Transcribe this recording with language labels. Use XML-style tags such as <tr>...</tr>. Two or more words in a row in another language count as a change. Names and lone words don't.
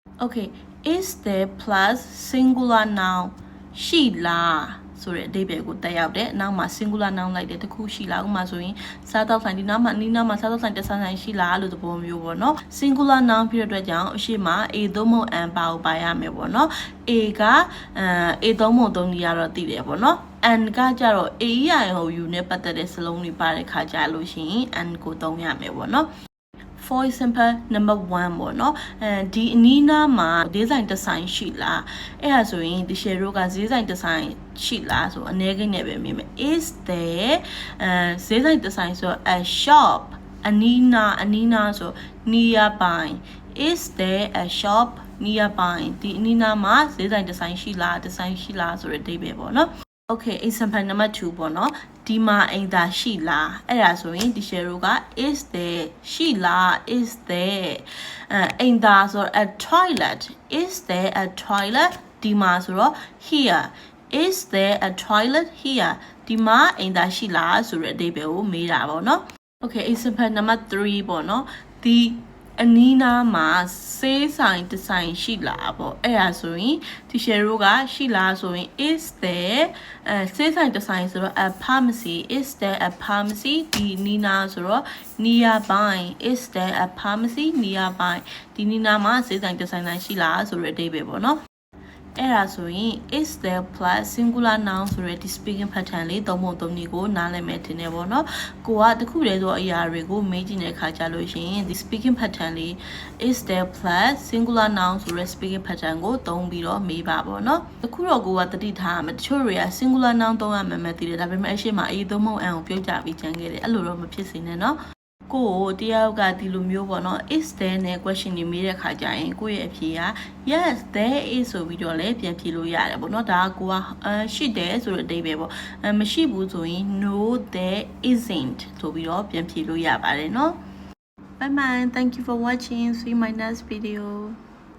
<en>Okay, is there plus singular noun</en> <my>ရှိလားဆိုတဲ့အဓိပ္ပာယ်ကိုတက်ရောက်တယ်နောက်မှာ</my> <en>singular noun</en> <my>လိုက်တယ်တခုရှိလားဥပမာဆိုရင်စားတော့ဆိုင်ဒီနောက်မှာနီးနားမှာစားတော့ဆိုင်တဆန်းဆိုင်ရှိလားလို့သဘောမျိုးပေါ့နော်</my> <en>singular noun</en> <my>ဖြစ်တဲ့အတွက်ကြောင့်အရှိမ a သုံးပုံ n ပါကိုပါရမယ်ပေါ့နော် a က a သုံးပုံသုံးနေရတော့သိတယ်ပေါ့နော် n ကကြတော့ a ရဟို u နဲ့ပတ်သက်တဲ့စလုံးတွေပါတဲ့ခါကြလို့ရှိရင် n ကိုသုံးရမယ်ပေါ့နော်</my> <en>for example number 1</en> <my>ပေါ့เนาะဒီအနီးနားမှာဈေးဆိုင် တစ်ဆိုင်ရှိလားအဲ့ဒါဆိုရင်ဒီ share တို့ကဈေးဆိုင်တစ်ဆိုင်ရှိလားဆိုအနေကိန်းနဲ့ပဲမြင်မယ်</my> <en>is there</en> <my>ဈေးဆိုင်တစ်ဆိုင်ဆို</my> <en>a shop</en> <my>အနီးနားဆို nearby</my> <en>is there a shop nearby</en> <my>ဒီအနီးနားမှာဈေးဆိုင်တစ်ဆိုင်ရှိလားဆိုတဲ့အဓိပ္ပာယ်ပေါ့เนาะ</my> <en>Okay, example number 2</en> <my>ပေါ့နော်ဒီမှာအိမ်သာရှိလားအဲ့ဒါဆိုရင်ဒီ share က</my> <en>is there</en> <my>ရှိလား</my> <en>is there</en> <my>အိမ်သာ ဆိုတော့</my> <en>a toilet is there a toilet</en> <my>ဒီမှာဆိုတော့</my> <en>here is there a toilet here</en> <my>ဒီမှာအိမ်သာရှိလားဆိုတဲ့အဓိပ္ပာယ်ကိုမေးတာပေါ့နော်</my> <en>Okay, example number 3</en> <my>ပေါ့နော်ဒီအနီးနားမှာဆေးဆိုင်တစ်ဆိုင်ရှိလားပေါ့အဲ့ဒါဆိုရင်ဒီ share ကရှိလားဆိုရင် is there ဆေးဆိုင်တစ်ဆိုင်ဆိုတော့</my> <en>a pharmacy is there a pharmacy</en> <my>ဒီနီးနားဆိုတော့</my> <en>nearby is there a pharmacy nearby</en> <my>ဒီနီးနားမှာဆေးဆိုင်တစ်ဆိုင်ရှိလားဆိုတဲ့အဓိပ္ပာယ်ပေါ့နော်အဲ့ဒါဆိုရင်</my> <en>is there plus singular noun</en> <my>ဆိုတဲ့ဒီ</my> <en>speaking pattern</en> <my>လေးသုံးပုံသုံးနည်းကိုနားလည်မယ်ထင်တယ်ပေါ့နော်ကိုကတခုတည်းသောအရာတွေကိုမေးကြည့်တဲ့အခါကျလို့ရှိရင်ဒီ</my> <en>speaking pattern</en> <my>လေး</my> <en>is there plus singular noun</en> <my>ဆိုတဲ့</my> <en>speaking pattern</en> <my>ကိုသုံးပြီးတော့မေးပါပေါ့နော်တခုတော့ကိုကတတိထားရမယ်တချို့တွေက</my> <en>singular noun</en> <my>သုံးရမှန်းသိတယ် ဒါပေမဲ့အရှိမအေးသုံးပုံအန်ကိုပြုတ်ကြပြီးကြံခဲ့တယ်အဲ့လိုတော့မဖြစ်စေနဲ့နော်ကိုတယောက်ကဒီလိုမျိုးပေါ့နော်</my> <en>is there</en> <my>နဲ့ question တွေမေးတဲ့ခါကျရင်ကိုရဲ့အဖြေက</my> <en>yes there is</en> <my>ဆိုပြီးတော့လည်းပြန်ဖြေလို့ရတယ်ပေါ့နော်ဒါကကိုကရှိတယ်ဆိုတဲ့အဓိပ္ပာယ်ပေါ့မရှိဘူးဆိုရင်</my> <en>no there isn't</en> <my>ဆိုပြီးတော့ပြန်ဖြေလို့ရပါတယ်နော်</my> <en>bye bye thank you for watching see my next video</en>